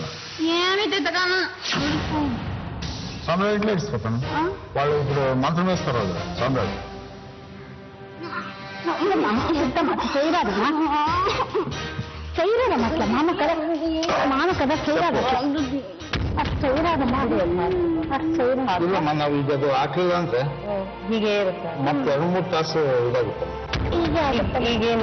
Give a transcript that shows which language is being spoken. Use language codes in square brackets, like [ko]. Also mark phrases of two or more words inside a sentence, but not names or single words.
[te] ఏమి తిట్టగానా స్వామి ఇంట్లో వేసిపోతాను వాళ్ళు ఇప్పుడు మంత్రం వేస్తారు వాళ్ళు స్వామి చేయరాదు చేయరాదమ్మా అట్లా మామ కదా చేయరాదు ಅಷ್ಟು చేయరాదు [kn] ನಾವು ಈಗ ಅದು ಹಾಕಿಲ್ಲ ಅಂದ್ರೆ ಹೀಗೆ ಇರುತ್ತೆ ಮತ್ತೆ 2-3 ತಾಸು ಇದಾಗುತ್ತೆ ಈಗೇನು